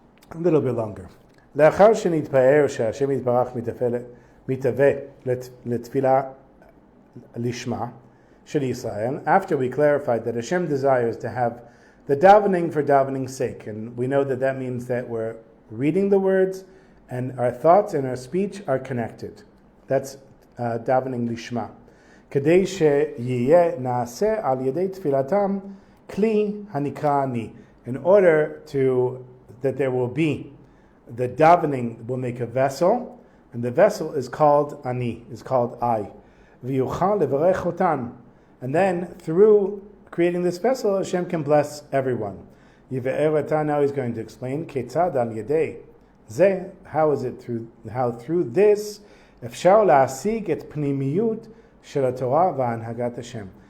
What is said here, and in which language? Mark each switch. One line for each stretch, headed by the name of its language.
English: A little bit longer.
Hebrew: לאחר שנתפאר שהשם יתברך מתהווה לתפילה לשמה של ישראל,
English: after we clarified that Hashem desires to have the davening for davening's sake, and we know that means that we're reading the words and our thoughts and our speech are connected. That's davening lishma.
Hebrew: כדי שיהיה נעשה על ידי תפילתם כלי הנקרא אני.
English: In order that there will be, the davening will make a vessel, and the vessel is called ani, is called I.
Hebrew: V'yuchal levarech otan.
English: And then through creating this vessel, Hashem can bless everyone. Now he's going to explain,
Hebrew: Ketzad al yedei zeh,
English: how through this,
Hebrew: efshar la'asig et pnimiyut shel Torah va'anhagat Hashem.